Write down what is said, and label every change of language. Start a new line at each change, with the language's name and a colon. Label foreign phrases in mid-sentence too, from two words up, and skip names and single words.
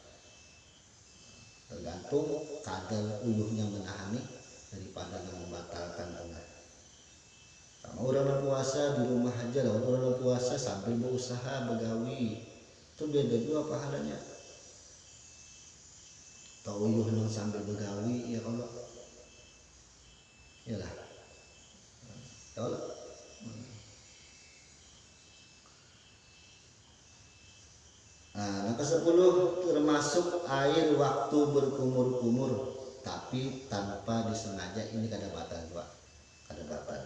Banjar: Tergantung kadar uyuhnya menahani daripada yang membatalkan tengah. Sama orang puasa di rumah aja lah, orang puasa sambil berusaha begawi itu beda juga pahalanya. Tahu uyuh yang sambil begawi ya kalau ya lah kalau yang ke-10 termasuk air waktu berkumur-kumur tapi tanpa disengaja, ini kada batal juga, kada batal.